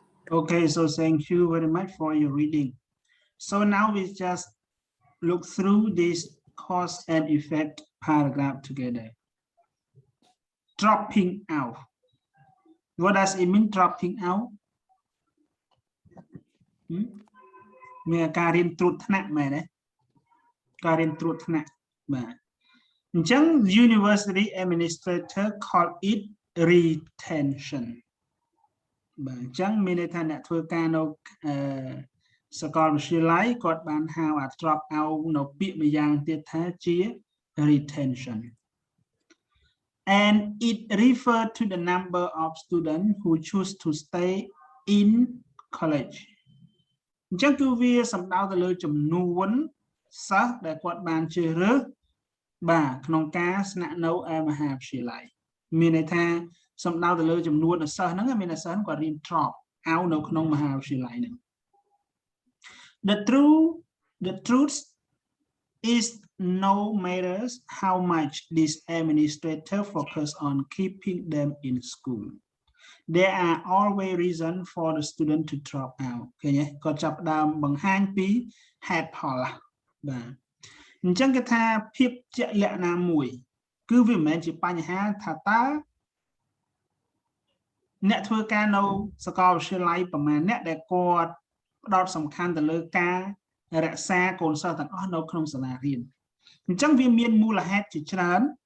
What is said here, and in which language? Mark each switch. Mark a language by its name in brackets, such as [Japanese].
[English] Okay, so thank you very much for your reading. So now we just look through this cause and effect paragraph together. Dropping out. What does it mean, dropping out? [Khmer] មានការរៀនត្រួតថ្នាក់មែនទេការរៀនត្រួតថ្នាក់បាទអញ្ចឹង [English] University Administrator call it retention [Khmer] បាទអញ្ចឹងមានន័យថាអ្នកធ្វើការនៅសាកលវិទ្យាល័យគាត់បានហៅអា drop out នៅពាក្យម្យ៉ាងទៀតថាជា retention [English] and it refer to the number of students who choose to stay in college [Khmer] អញ្ចឹងគឺវាសំដៅទៅលើចំនួនសិស្សដែលគាត់បានជ្រើសរើសបាទក្នុងការស្នាក់នៅឯមហាវិទ្យាល័យ មានន័យថាសំដៅទៅលើចំនួនសិស្សហ្នឹងមានសិស្សហ្នឹងគាត់រៀន drop out នៅក្នុងមហាវិទ្យាល័យហ្នឹង [English] The truth is no matters how much this administrator focus on keeping them in school. There are always reasons for the student to drop out. [Khmer] ឃើញទេគាត់ចាប់ដើមបង្ហាញពីហេតុផលបាទអញ្ចឹងគេថាភាពជាក់លាក់ណាមួយគឺវាមិនមែនជាបញ្ហាថាតើអ្នកធ្វើការនៅសាកលវិទ្យាល័យប្រមាណអ្នកដែលគាត់ផ្ដោតសំខាន់ទៅលើការរក្សាកូនសិស្សទាំងអស់នៅក្នុងសាលារៀនអញ្ចឹងវាមានមូលហេតុជាច្រើន